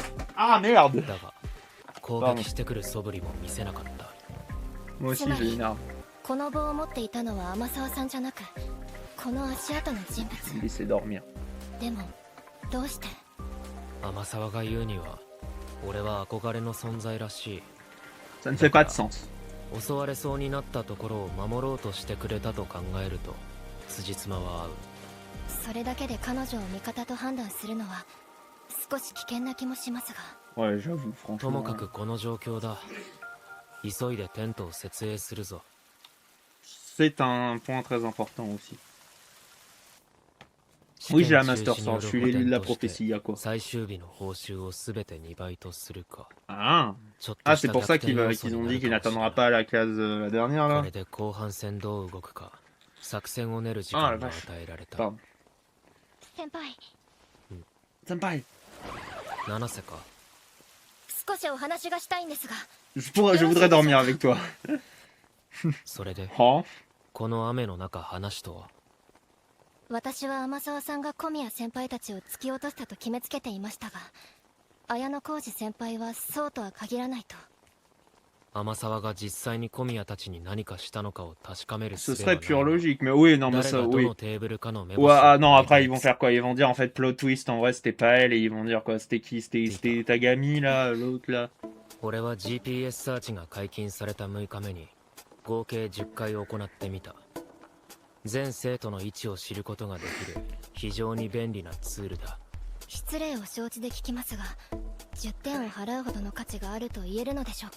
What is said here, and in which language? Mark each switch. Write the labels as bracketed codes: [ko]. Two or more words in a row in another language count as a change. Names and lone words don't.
[ja] だが攻撃してくる素振りも見せなかった。つまりこの棒を持っていたのは天沢さんじゃなくこの足跡の人物。でもどうして？天沢が言うには俺は憧れの存在らしい。 [fr] Ça ne fait pas de sens. [ja] 襲われそうになったところを守ろうとしてくれたと考えると辻褄は合う。それだけで彼女を味方と判断するのは少し危険な気もしますが。 [fr] Ouais, j'avoue, franchement. [ja] ともかくこの状況だ。急いでテントを設営するぞ。 [fr] C'est un point très important aussi. Oui, j'ai la Master Sword, je suis l'élu de la prophétie, y'a quoi? Ah, ah c'est pour ça qu'ils ont dit qu'il n'attendra pas à la case la dernière là. Ah la vache. Pardon. Senpai. Je voudrais dormir avec toi. Oh. [ja] 私は天沢さんが小宮先輩たちを突き落としたと決めつけていましたが、綾野浩二先輩はそうとは限らないと。天沢が実際に小宮たちに何かしたのかを確かめる。 [fr] Ce serait pure logique, mais oui, non, mais ça, oui. Ouais, ah non, après ils vont faire quoi? Ils vont dire en fait [en] plot twist, [fr] en vrai c'était pas elle, et ils vont dire quoi? C'était qui? C'était Tagami là, l'autre là. [ja] 俺は GPS サーチが解禁された6日目に合計10回行ってみた。全生徒の位置を知ることができる非常に便利なツールだ。失礼を承知で聞きますが、10点を払うほどの価値があると言えるのでしょうか？